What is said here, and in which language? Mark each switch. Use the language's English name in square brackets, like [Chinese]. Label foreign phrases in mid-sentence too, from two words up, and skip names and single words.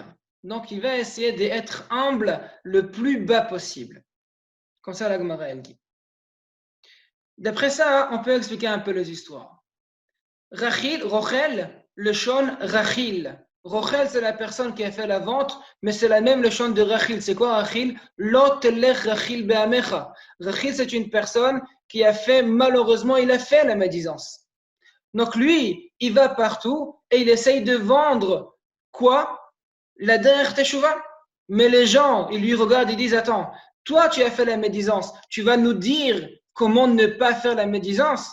[French] Donc il va essayer d'être humble le plus bas possible. Comme ça la Gemara elle dit. D'après ça, on peut expliquer un peu les histoires. [Hebrew] רוכל, לשון רכיל. [French] Rochel, c'est la personne qui a fait la vente, mais c'est la même le shon de Rachil. C'est quoi Rachil? [Hebrew] לא תלך רכיל בעמך. [French] Rachil, c'est une personne qui a fait, malheureusement, il a fait la médisance. Donc lui, il va partout et il essaye de vendre quoi? La dernière teshuva. Mais les gens, ils lui regardent et disent attends, toi tu as fait la médisance, tu vas nous dire comment ne pas faire la médisance?